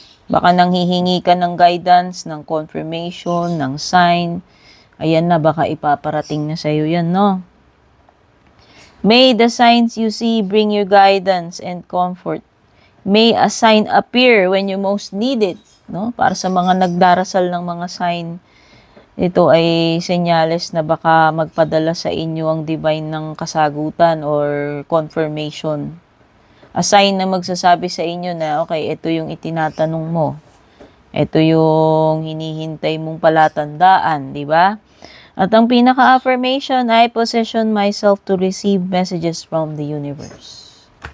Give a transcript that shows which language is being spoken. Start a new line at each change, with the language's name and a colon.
Filipino: Baka nanghihingi ka ng guidance, ng confirmation, ng sign. Ayan na, baka ipaparating na sa'yo yan, no?
English: May the signs you see bring you guidance and comfort. May a sign appear when you most need it, no?
Filipino: Para sa mga nagdarasal ng mga sign, ito ay senyales na baka magpadala sa inyo ang divine ng kasagutan or confirmation.
English: A sign
Filipino: na magsasabi sa inyo na, okay, ito yung itinatanong mo. Ito yung hinihintay mong palatandaan, di ba? At ang pinaka-affirmation,
English: I position myself to receive messages from the universe.